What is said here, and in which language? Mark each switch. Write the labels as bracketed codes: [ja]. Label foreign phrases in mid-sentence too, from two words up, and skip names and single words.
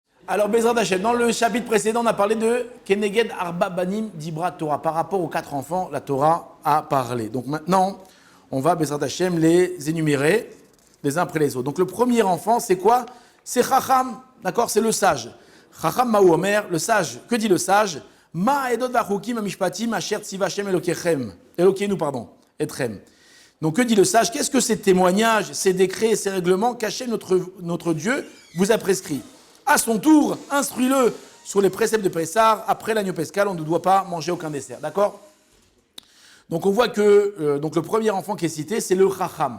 [fr] Alors, [he] בעזרת השם, [fr] dans le chapitre précédent, on a parlé de [he] כנגד ארבעה בנים דברה תורה. [fr] Par rapport aux 4 enfants, la Torah a parlé. Donc maintenant, on va, [he] בעזרת השם, [fr] les énumérer les uns après les autres. Donc le premier enfant, c'est quoi? C'est Chacham, d'accord? C'est le sage. [he] חכם מה הוא אומר, [fr] le sage. Que dit le sage? [he] מה העדות והחקים והמשפטים אשר צוה השם אלהיכם אלהינו, [fr] pardon. Etrem. Donc que dit le sage? Qu'est-ce que ces témoignages, ces décrets, ces règlements qu'Hachem, notre Dieu, vous a prescrits? À son tour, instruis-le sur les préceptes de Pessah. Après l'agneau pascal, on ne doit pas manger aucun dessert. D'accord? Donc on voit que donc le premier enfant qui est cité, c'est le Chacham.